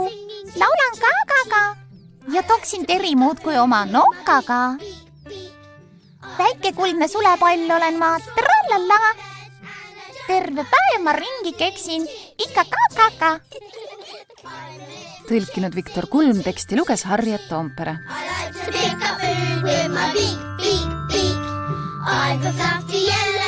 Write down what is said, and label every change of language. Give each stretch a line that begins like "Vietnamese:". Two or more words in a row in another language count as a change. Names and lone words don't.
Estonian: Laulan kaagaga ja toksin Teri muudkui oma nokaga. Väike kuldne sulepall olen ma. Trallala! Terve päev ma ringi keksin. Ikka kaakaga. Tõlkinud Viktor Kulm, teksti luges Harriet Toompere.
English: I like to pick up food with my beak, beak, beak. I've got fluffy